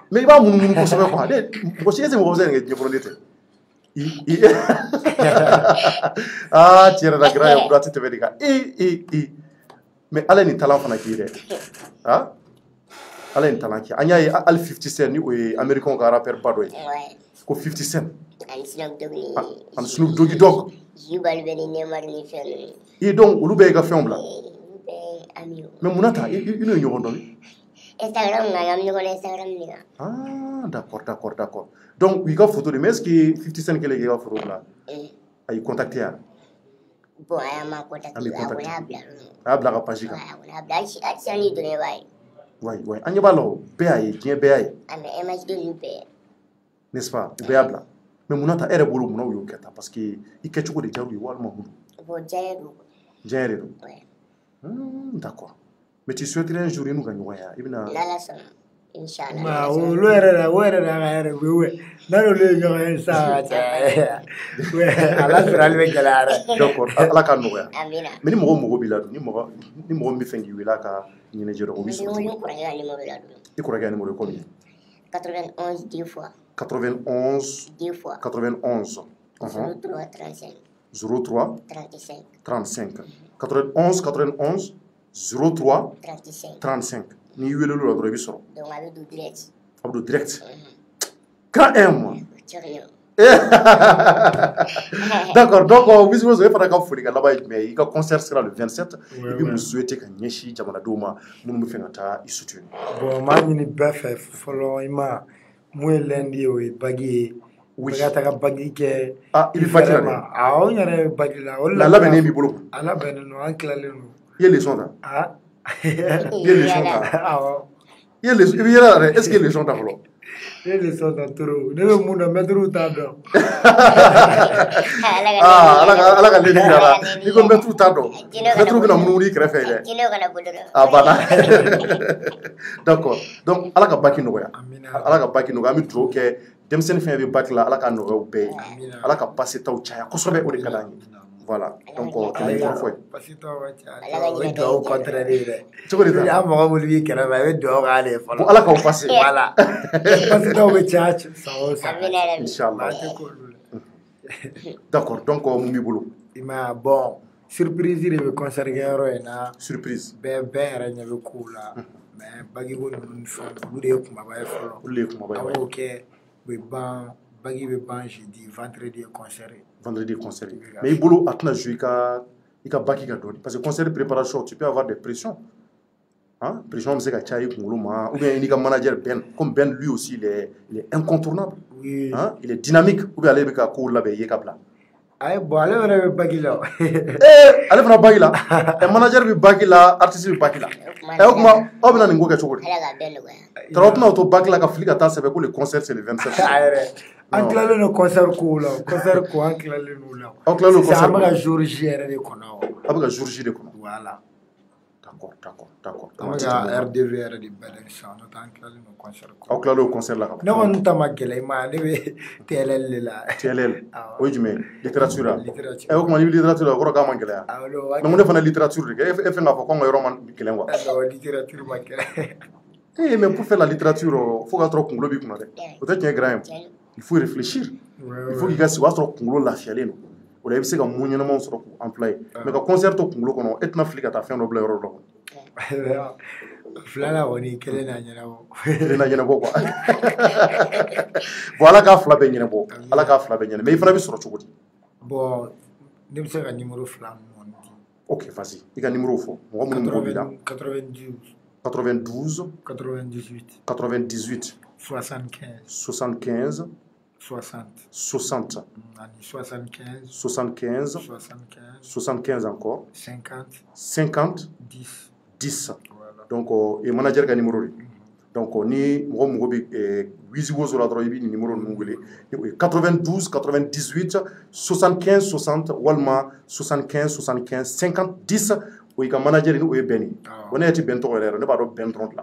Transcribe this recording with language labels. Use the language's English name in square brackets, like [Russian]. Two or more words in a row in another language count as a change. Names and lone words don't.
[Bambara] mais i b'a munumunu kosɛbɛ quoi mɔgɔ si tɛ mɔgɔ bɛ se ka kɛ ɲɛfɔlɔden tɛ ah tiɲɛ yɛrɛ la grand ye bura tɛ tɛmɛ nin kan mais ala ye nin talan fana k'i dɛ ah ala ye nin talan kɛ an y'a ye hali 50 Cent ni o ye américain ka rappeur ba dɔ ye ko 50 Cent ani Snoop Dogg ni ani Snoop Doggy Dogg Jibal bɛ ni Neymar ni fɛn ninnu i donc olu bɛɛ y'i ka fɛnw bila olu bɛɛ ami o mais munna ta i n'o ye ɲɔgɔn dɔn Instagram na an bɛ ɲɔgɔn na Instagram de kan [French] ah d'accord donc [Bambara] u y'i ka photo de [French] mais est-ce que [Bambara] 50 Cent kɛlen k'i ka photo bila a y'i contacté ya bon a y'a ma contacté a kɔni y'a bila a y'a bila a ka page kan a kɔni y'a bila hali sisan n'i donna i b'a ye ouais an ɲɛ b'a la o bɛɛ y'a ye diɲɛ bɛɛ y'a ye a mais image de ninnu bɛɛ [French] n'est-ce pas [Bambara] u bɛɛ y'a bila mais munna ta e yɛrɛ bolo munna u y'o kɛ tan parce que i kɛcogo de diyar'u ye walima mun bon diɲɛ don diɲɛ de don [French] d'accord mais tu souhaiterais un jour [Bambara] i n'u ka ɲɔgɔnya i bɛna n'Ala sɔnna inchallah olu yɛrɛ la o yɛrɛ de y'an ka hɛrɛ ye n'olu ye ɲɔgɔn ye sisan ka caya ala sirali bɛ gɛlɛya dɛ d'accord ala k'a nɔgɔya amina mais ni mɔgɔ mago b'i la dun ni mɔgɔ min bɛ fɛ k'i wele a ka ɲɛnajɛ dɔ o bɛ sɔrɔ n kɔrɔkɛ ka numéro la dun i kɔrɔkɛ ka numéro ye combien 91 10 fois 91 10 fois 91 03 35 03 35 35 91 91 03 35 35 n'i wele olu la dɔrɔn i bɛ sɔrɔ donc a bɛ don direct a bɛ don direct grand M [French] moi d'accord donc [Bambara] Wizi Wezzo e fana ka foli ka laban ye jumɛn ye i ka concert sera [French] le 27 [Bambara] i bɛ mun souhaiter ka ɲɛsin jamanadenw ma minnu bɛ fɛ ka taa i soutenir bon maa ɲini bɛɛ fɛ fɔlɔ i ma mun ye lundi ye o ye bagi ye u bɛ ka taga bagi kɛ i bɛ bagi la dɛ awɔ n yɛrɛ ye bagi la o la labɛnnen b'i bolo a labɛnnen don an tilalen don i ye leçon ta i ye leçon ta awɔ i bɛ yɛlɛ la dɛ [French] est ce que [Bambara] leçon ta fɔlɔ i ye leçon ta trop ne bɛ mun dɔn mɛtiriw t'a dɔn ala ka leni yira la n'i ko mɛtiriw t'a dɔn mɛtiriw bɛna munumunu i kɛrɛfɛ dɛ a banna [French] d'accord donc [Bambara] ala ka baki nɔgɔya ala ka baki nɔgɔya an bɛ dugawu kɛ denmisɛnnin fɛn bɛ baki la ala ka nɔgɔya u bɛɛ ye ala ka passe taw caya kosɛbɛ o de ka d'an ye [French] voilà donc [Bambara] kɛmɛ kɔrɔ fɔ ye o ye dugawu contraire ye dɛ cogo di ta y'a mɔgɔ wuli b'i kɛrɛfɛ i bɛ dugawu k'ale ye fɔlɔ bon ala k'aw passe voilà passe taw bɛ caya san o san inchallah [French] d'accord donc [Bambara] mun b'i bolo i ma bon surprise de bɛ concert kɛyɔrɔ in na surprise bɛɛ yɛrɛ ɲɛ bɛ kow la mais bagi ko ninnu ni fɛnw olu de ye kumaba ye fɔlɔ olu de ye kumaba ye an b'o kɛ u bɛ ban bagi bɛ ban [French] jeudi vendredi [Bambara] ye concert ye vendredi concert mais i bolo a tɛna jouer i ka baki ka dɔɔni [French] parce que concert préparation tu peux avoir des pressions hein [Bambara] pression bɛ se ka caya i kunkolo ma [French] ou bien [Bambara] i n'i ka manager Ben [French] comme Ben lui aussi il est incontournable [Bambara] oui [French] hein il est dynamique ou bien [Bambara] ale bɛ ka kow labɛn i ye ka bila ayi bon ale fana bɛ bagi la ale fana bagi la manager bɛ bagi la artiste bɛ bagi la o kuma aw bɛna nin ko kɛ cogo di tara tɛna to bagi la ka fili ka taa sɛbɛn ko [French] le concert c'est le 27 [Bambara] an tilalen don concert kow la concert ko an tilalen don la aw tilalen don concert an bɛ ka [French] jour J [Bambara] yɛrɛ de kɔnɔ aw bɛ ka [French] jour J [Bambara] de kɔnɔ voilà d'accord an bɛ ka RDV yɛrɛ de bɛɛ sisan n'o tɛ an tilalen don concert ko aw tilalen don concert la ka ban ne kɔni ta ma gɛlɛn i ma ne bɛ TLL de la TLL o ye jumɛn littérature o kuma ni bɛ littérature la o kɔrɔ k'a ma gɛlɛya mais mun ne fana littérature de kɛ e fɛn k'a fɔ ko an ka yɔrɔ ma gɛlɛn quoi littérature ma gɛlɛn [French] mais pour faire la littérature [Bambara] fo ka sɔrɔ kunkolo b'i kunna dɛ o tɛ tiɲɛ grand ye [French] il faut réfléchir il faut [Bambara] k'i ka sigi o y'a sɔrɔ kunkolo lafiyalen don o la i bɛ se ka mun ɲɛnamaw sɔrɔ k'u employer mais ka concert to kunkolo kɔnɔ e tɛna fili ka taa fɛn dɔ bila yɔrɔ dɔ kɔnɔ filanan kɔni kelen na ɲɛnabɔ kelen na ɲɛnabɔ quoi bon ala k'a fila bɛɛ ɲɛnabɔ ala k'a fila bɛɛ ɲɛnabɔ mais i fana bɛ sɔrɔ cogo di bon ne bɛ se ka numéro fila ninnu di [French] ok vas-y [Bambara] i ka numéro fɔ mɔgɔ minnu mago b'i la 92 98 98 75 75 60 60 75 75 75 encore 50 50 10 10 [French] donc et [Bambara] manager ka numéro de donc ni mɔgɔ mago bɛ Wizi Wezzo la dɔrɔn i bɛ nin numéro ninnu wele 92 98 75 60 walima 75 75 50 10 o y'i ka manager ni o ye Ben ye wa ne yɛrɛ tɛ Ben tɔgɔ yɛrɛ ne b'a dɔn Ben dɔrɔn de la